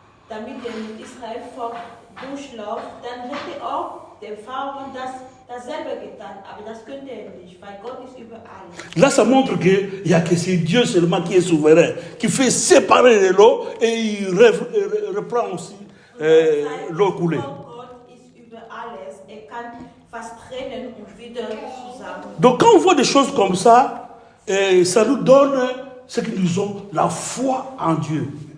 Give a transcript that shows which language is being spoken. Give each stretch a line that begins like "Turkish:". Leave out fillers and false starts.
German: Damit der Israel-Volk durchläuft, dann hätte auch der Pharao dasselbe getan. Aber das könnte er nicht, weil Gott ist über alles.
French: Là, ça montre qu'il n'y a que c'est Dieu seulement qui est souverain, qui fait séparer l'eau et il reprend aussi l'eau coulée.
German: Gott ist über alles. Er kann was trennen und wieder zusammen.
French: Donc quand on voit des choses comme ça, ça nous donne ce que nous avons, la foi en Dieu.